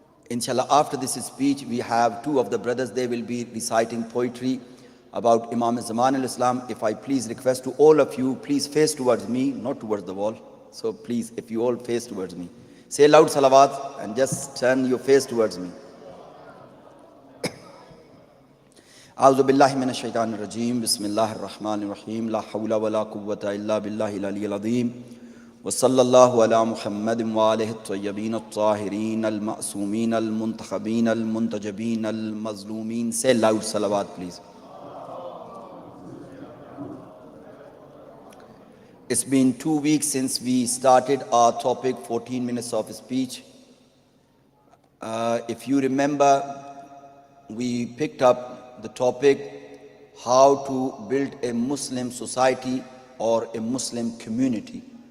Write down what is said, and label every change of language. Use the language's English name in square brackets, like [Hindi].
[English] Inshallah, after this speech, we have 2 of the brothers. They will be reciting poetry about Imam Zaman al-Islam. If I please request to all of you, please face towards me, not towards the wall. So please, if you all face towards me, say loud salawat and just turn your face towards me. [Arabic] أعوذ بالله من الشيطان الرجيم بسم الله الرحمن الرحيم لا حول ولا قوة إلا بالله العلي العظيم وصلى الله على محمد وآله الطيبين الطاهرين المعصومين المنتخبين المنتجبين المظلومين. [English] Say loud salawat please. It's been 2 weeks since we started our topic, 14 minutes of speech. If you remember, we picked up the topic, how to build a Muslim society or a Muslim community.